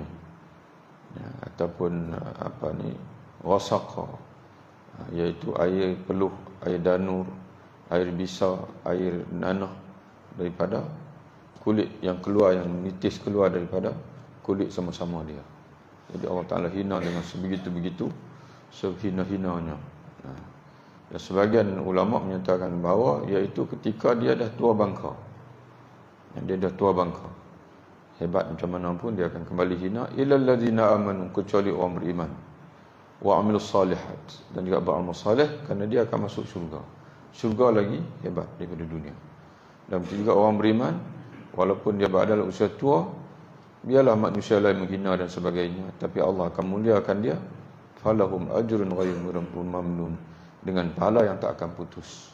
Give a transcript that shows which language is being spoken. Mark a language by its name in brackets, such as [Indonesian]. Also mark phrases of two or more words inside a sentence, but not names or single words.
[Malay] Ataupun apa ni, wasaqa, iaitu air peluh, air danur, air bisa, air nanah daripada kulit yang keluar, yang menitis keluar daripada kulit sama-sama dia. Jadi Allah Ta'ala hina dengan sebegitu-begitu, sehina-hinanya. Dan sebagian ulama menyatakan bahawa iaitu ketika dia dah tua bangka. Dia dah tua bangka, hebat macam mana pun dia akan kembali hina. [Arabic] إلا الذين آمنوا, [Malay] kecuali orang beriman, [Arabic] وعملوا الصالحات, [Malay] dan juga beramal saleh, kerana dia akan masuk syurga. Syurga lagi hebat daripada dunia. Dan juga orang beriman, walaupun dia berada dalam usia tua, biarlah manusia lain menghina dan sebagainya, tapi Allah akan muliakan dia. [Arabic] فلهم أجر غير ممنون, [Malay] dengan pahala yang tak akan putus.